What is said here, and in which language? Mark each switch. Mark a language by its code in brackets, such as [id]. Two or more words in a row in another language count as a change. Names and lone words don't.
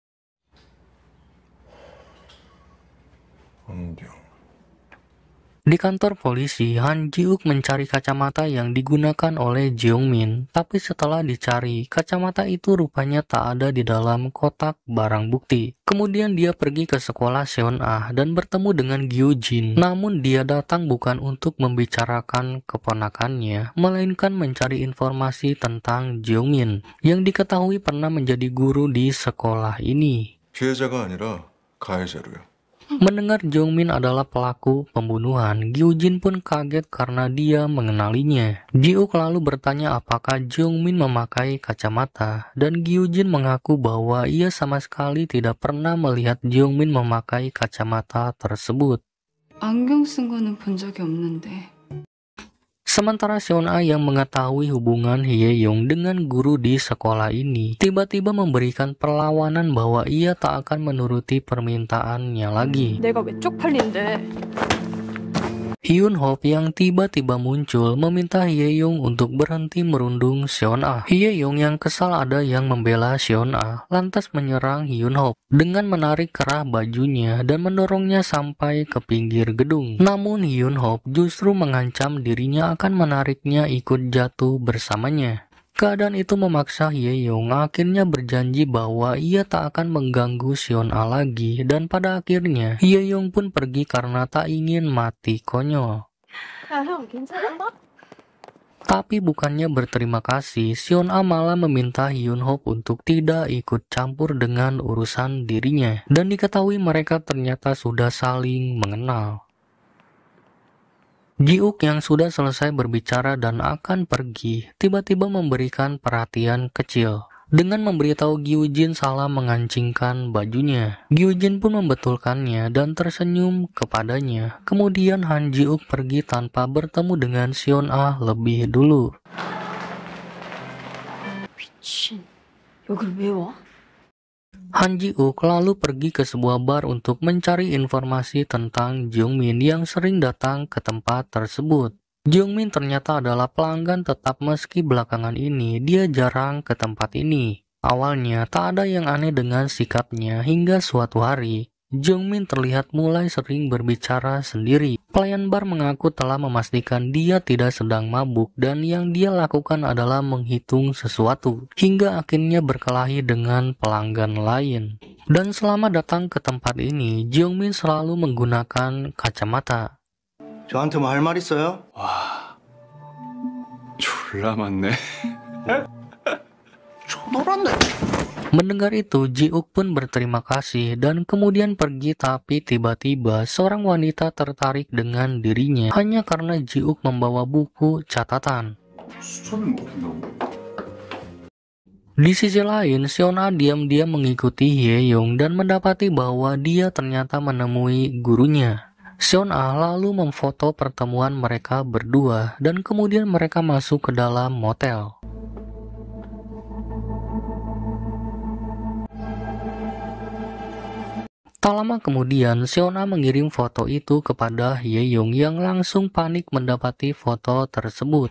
[id] Di kantor polisi, Han Ji-uk mencari kacamata yang digunakan oleh Jeong-min, tapi setelah dicari, kacamata itu rupanya tak ada di dalam kotak barang bukti. Kemudian dia pergi ke sekolah Seon-A dan bertemu dengan Gyu-jin. Namun dia datang bukan untuk membicarakan keponakannya, melainkan mencari informasi tentang Jeong-min, yang diketahui pernah menjadi guru di sekolah ini. [ko] 피해자가 아니라 가해자로요. [id] Mendengar Jeong-min adalah pelaku pembunuhan, Gyu-jin pun kaget karena dia mengenalinya. Ji-uk lalu bertanya apakah Jeong-min memakai kacamata, dan Gyu-jin mengaku bahwa ia sama sekali tidak pernah melihat Jeong-min memakai kacamata tersebut. [ko] 안경 쓴 거는 본 적이 없는데. [id] Sementara Seon-A yang mengetahui hubungan Hye-young dengan guru di sekolah ini, tiba-tiba memberikan perlawanan bahwa ia tak akan menuruti permintaannya lagi. [ko] 내가 왜 쪽팔린데? [id] Hyun-Hop yang tiba-tiba muncul meminta Hye-young untuk berhenti merundung Seon-A. Hye-young yang kesal ada yang membela Seon-A, lantas menyerang Hyun-Hop dengan menarik kerah bajunya dan mendorongnya sampai ke pinggir gedung. Namun Hyun-Hop justru mengancam dirinya akan menariknya ikut jatuh bersamanya. Keadaan itu memaksa Hye-young akhirnya berjanji bahwa ia tak akan mengganggu Seon-A lagi, dan pada akhirnya Hye-young pun pergi karena tak ingin mati konyol. [ko] 야, 형, 괜찮아? [id] Tapi bukannya berterima kasih, Seon-A malah meminta Hyun-Hop untuk tidak ikut campur dengan urusan dirinya, dan diketahui mereka ternyata sudah saling mengenal. Ji-uk yang sudah selesai berbicara dan akan pergi, tiba-tiba memberikan perhatian kecil dengan memberitahu Gyu-jin salah mengancingkan bajunya. Gyu-jin pun membetulkannya dan tersenyum kepadanya. Kemudian Han Ji-uk pergi tanpa bertemu dengan Seon-A lebih dulu. [ko] 미친. 여길 왜 와? [id] Han Ji-uk lalu pergi ke sebuah bar untuk mencari informasi tentang Jeong-min yang sering datang ke tempat tersebut. Jeong-min ternyata adalah pelanggan tetap meski belakangan ini dia jarang ke tempat ini. Awalnya tak ada yang aneh dengan sikapnya hingga suatu hari, Jeong-min terlihat mulai sering berbicara sendiri. Pelayan bar mengaku telah memastikan dia tidak sedang mabuk dan yang dia lakukan adalah menghitung sesuatu, hingga akhirnya berkelahi dengan pelanggan lain. Dan selama datang ke tempat ini, Jeong-min selalu menggunakan kacamata. [ko] 저한테 뭐 할 말 있어요? 와, 졸라 많네. 초돌았네. [id] Mendengar itu, Ji-uk pun berterima kasih dan kemudian pergi, tapi tiba-tiba seorang wanita tertarik dengan dirinya hanya karena Ji-uk membawa buku catatan. [ko] 수첩을 못 한다고? [id] Di sisi lain, Seon-A diam-diam mengikuti Hye-young dan mendapati bahwa dia ternyata menemui gurunya. Seon-A lalu memfoto pertemuan mereka berdua dan kemudian mereka masuk ke dalam motel. Tak lama kemudian, Seon-A mengirim foto itu kepada Hye-young yang langsung panik mendapati foto tersebut.